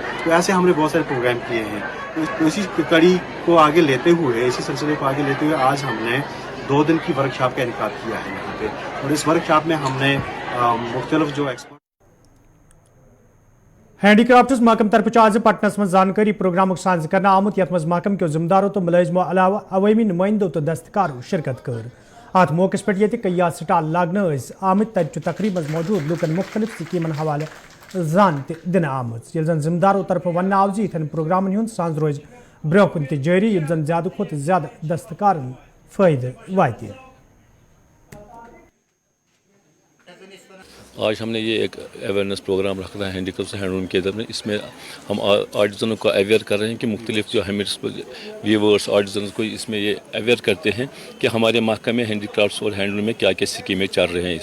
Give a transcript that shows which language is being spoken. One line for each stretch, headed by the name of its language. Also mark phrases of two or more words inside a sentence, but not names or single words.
Hindi: तो ऐसे हमने बहुत सारे प्रोग्राम किए हैं। तो इसी कड़ी को आगे लेते हुए, इसी सिलसिले को आगे लेते हुए आज हमने 2 दिन की वर्कशॉप का इनकाद किया है यहाँ पे, और इस वर्कशॉप में हमने मुख्तलिफ जो एक्सपर्ट
Kashmiri: हैंडीक्राफ्ट्स महकम तरफ आज पटनस में जानकारी प्रोग्राम साज करना आमुत, यथ मं महकम के जिम्मेदारों तो मुलाजिमों अलावा अवामी नुमाइंदों तो दस्तकारों शिरकत कर। अत मौके पे कई स्टाल लागन आमत, तब तकरीब मौजूद लूकन मुख्तलिफ स्कीमन हवाले जान दिन आमत, ये जन जिम्मेदारों तरफ वन आव यिथन प्रोग्रामन हुंद साज रोज ब्रोह कुन जारी, ये जन ज्यादा खुद ज्यादा दस्तकारन फायदे वाते।
Hindi: आज हमने ये एक
English: awareness program
Hindi: रखा है
English: handicraft handloom
Hindi: के अंदर में। इसमें हम आर्टिजनों को अवेयर कर रहे हैं कि मुख्तलिफ जो हमें व्यूवर्स आर्टिजन को इसमें ये अवेयर करते हैं कि हमारे महकमे हैंडीक्राफ्ट्स और हैंडलूम में क्या क्या स्कीमें चल रहे हैं।